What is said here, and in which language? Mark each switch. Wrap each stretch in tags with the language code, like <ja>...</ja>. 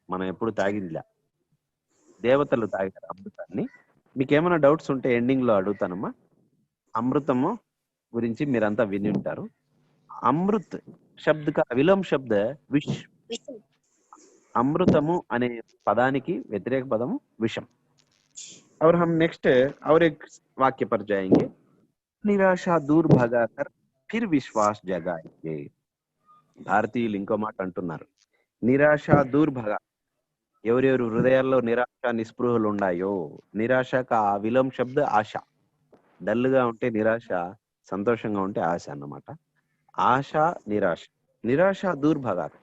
<te>మనం ఎప్పుడు తాగిందిలా, దేవతలు తాగారు అమృతాన్ని. మీకు ఏమైనా డౌట్స్ ఉంటే ఎండింగ్ లో అడుగుతానమ్మా. అమృతము గురించి మీరంతా విని ఉంటారు.</te> <hi>అమృత్ శబ్ద కా విలోమ్ శబ్ద విష్.</hi> <te>అమృతము అనే పదానికి వ్యతిరేక పదము విషం.</te> <hi>और हम नेक्स्ट और एक वाक्य पर जाएंगे. నిరాశ దూర్ భగాకర్ ఫిర్ విశ్వాస్ జగాయేంగే.</hi> <te>భారతీయులు ఇంకో మాట అంటున్నారు,</te> <hi>నిరాశ దూర్ భగా.</hi> <te>ఎవరెవరు హృదయాల్లో నిరాశ నిస్పృహలు ఉన్నాయో,</te> <hi>నిరాశ కా విలోమ్ శబ్ద ఆశ.</hi> <te>డల్గా ఉంటే నిరాశ, సంతోషంగా ఉంటే ఆశ అన్నమాట. ఆశ, నిరాశ.</te> <hi>నిరాశ దూర్ భగా.</hi>